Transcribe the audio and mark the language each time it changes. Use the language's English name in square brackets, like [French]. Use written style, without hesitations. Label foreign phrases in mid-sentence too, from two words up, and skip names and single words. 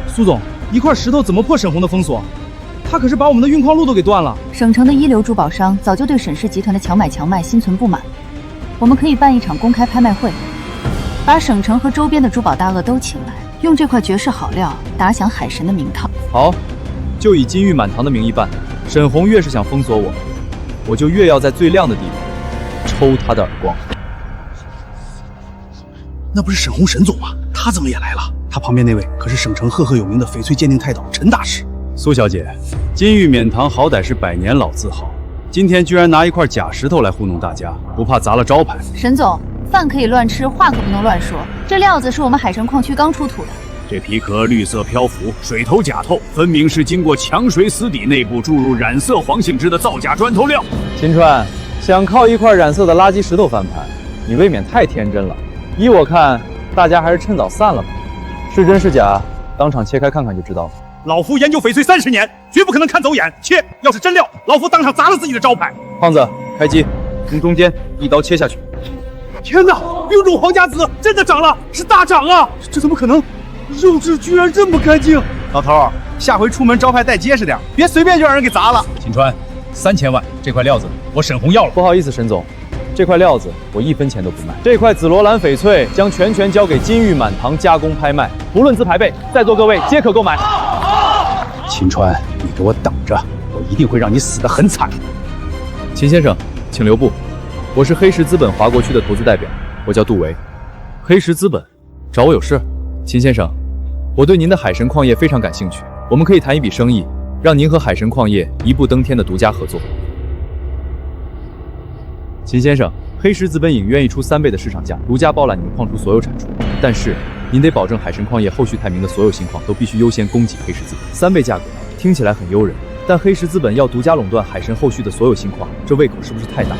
[Chinese] 蘇總，一塊石頭怎麼破沈紅的封鎖？他可是把我們的運礦路都給斷了。省城的一流珠寶商早就對沈氏集團的強買強賣心存不滿，我們可以辦一場公開拍賣會，把省城和周邊的珠寶大鱷都請來，用這塊絕世好料打響海神的名堂。好，就以金玉滿堂的名義辦。沈紅越是想封鎖我，我就越要在最亮的地方抽他的耳光。那不是沈紅沈總嗎？他怎麼也來了？他旁邊那位可是省城赫赫有名的翡翠鑑定泰斗陳大師。蘇小姐，金玉冕堂好歹是100年老字號，今天居然拿一塊假石頭來糊弄大家，不怕砸了招牌？沈總，飯可以亂吃，話可不能亂說。這料子是我們海神礦區剛出土的。這皮殼綠色漂浮，水透假透，分明是經過強水死底內部注入染色黃性質的造假磚頭料。秦川，想靠一塊染色的垃圾石頭翻盤，你未免太天真了。依我看，大家還是趁早散了吧。是真是假，當場切開看看就知道了。老夫研究翡翠30年，絕不可能看走眼。切，要是真料，老夫當場砸了自己的招牌。胖子，開機，從中間一刀切下去。天哪，冰種皇家紫真的漲了，是大漲啊！這怎麼可能？肉質居然這麼乾淨。老頭，下回出門招牌帶結實點，別隨便就讓人給砸了。秦川，3000萬，這塊料子我沈紅要了。不好意思，沈總，這塊料子我1分錢都不賣。這塊紫羅蘭翡翠將全權交給金玉滿堂加工拍賣，不論資排輩，在座各位皆可購買。秦川，你給我等着，我一定會讓你死得很慘。秦先生，請留步。我是黑石資本華國區的投資代表，我叫杜維。黑石資本找我有事？秦先生，我对您的海神矿业非常感兴趣，我们可以谈一笔生意，让您和海神矿业一步登天的独家合作。秦先生，黑石资本影愿意出3倍的市场价，独家包揽你们矿出所有产出，但是您得保证海神矿业后续太明的所有新矿都必须优先供给黑石资本。3倍价格听起来很诱人，但黑石资本要独家垄断海神后续的所有新矿，这胃口是不是太大？